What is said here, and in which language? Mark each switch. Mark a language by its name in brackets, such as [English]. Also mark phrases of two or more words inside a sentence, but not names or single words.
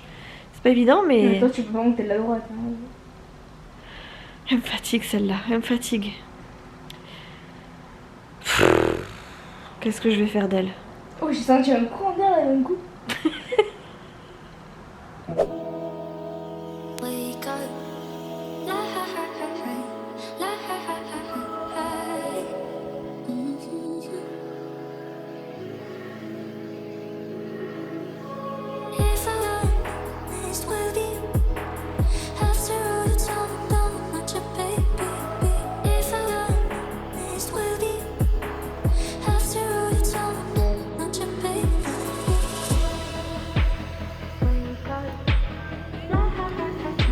[French] C'est pas évident mais... Toi, tu peux pas monter de la droite. Hein. Elle me fatigue celle-là, elle me fatigue. Qu'est-ce que je vais faire d'elle? Oh, j'ai senti un courant d'air là d'un coup. [English] Wake up. La ha ha ha ha. La ha ha ha ha. If I honest with you, after all the time I'm done, not your baby. If I honest with you, after all the time I'm done, not your baby. Wake up. La ha ha ha ha.